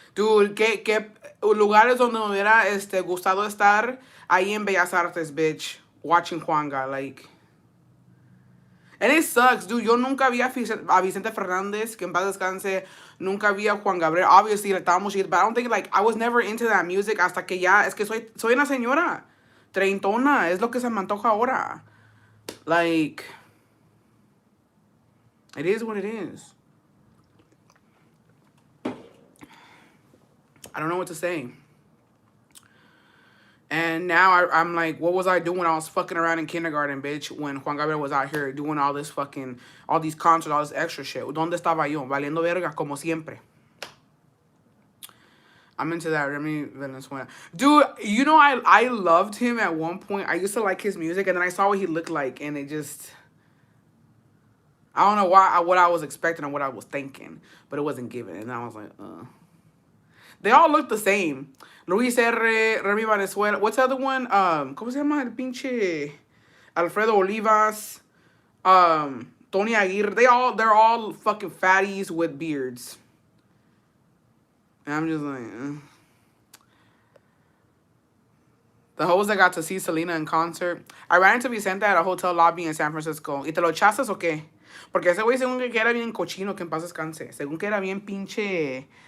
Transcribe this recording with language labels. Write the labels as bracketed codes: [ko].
[es] Dude, ¿qué lugares donde me hubiera gustado estar? Ahí en Bellas Artes, [en] bitch. Watching Juanga, like... And it sucks, dude. [es] Yo nunca vi a Vicente Fernández, que en paz descanse. Nunca vi a Juan Gabriel. [en] Obviously, like, [es] estábamos chiquitos, [en] but I don't think, like, I was never into that music [es] hasta que ya, es que soy una señora. Treintona, es lo que se me antoja ahora. [en] Like, it is what it is. I don't know what to say. And now I'm like, what was I doing when I was fucking around in kindergarten, bitch? When Juan Gabriel was out here doing all these concerts, all this extra shit. [es] ¿Dónde estaba yo? Valiendo verga, como siempre. [en] I'm into that Remy Venezuela. Dude, you know, I loved him at one point. I used to like his music, and then I saw what he looked like, and it just... I don't know what I was expecting or what I was thinking, but it wasn't given. And I was like, They all look the same. Luis R., Remy Venezuela. What's the other one? [es] ¿Cómo se llama? El pinche Alfredo Olivas. Tony Aguirre. [en] They're all fucking fatties with beards. And I'm just like, The hoes that got to see Selena in concert. I ran into Vicente at a hotel lobby in San Francisco. [es] ¿Y te lo echaste o qué? Porque ese güey según que era bien cochino, que en paz descanse. Según que era bien pinche...